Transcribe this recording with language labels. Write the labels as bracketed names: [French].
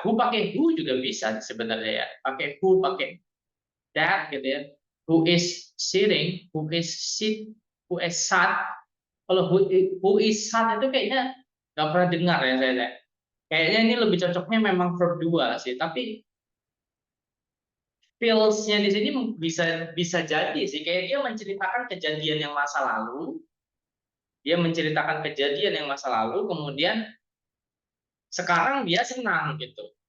[Indonesian] Who pakai who juga bisa sebenarnya ya. Pakai who, pakai that gitu ya. [English] Who is sitting, who is sat. [Indonesian] Kalau [English] who is sat [Indonesian] itu kayaknya nggak pernah dengar ya saya. Kayaknya ini lebih cocoknya memang verb 2 sih. Tapi feels-nya di sini bisa bisa jadi sih. Kayak dia menceritakan kejadian yang masa lalu. Dia menceritakan kejadian yang masa lalu, kemudian sekarang dia senang gitu.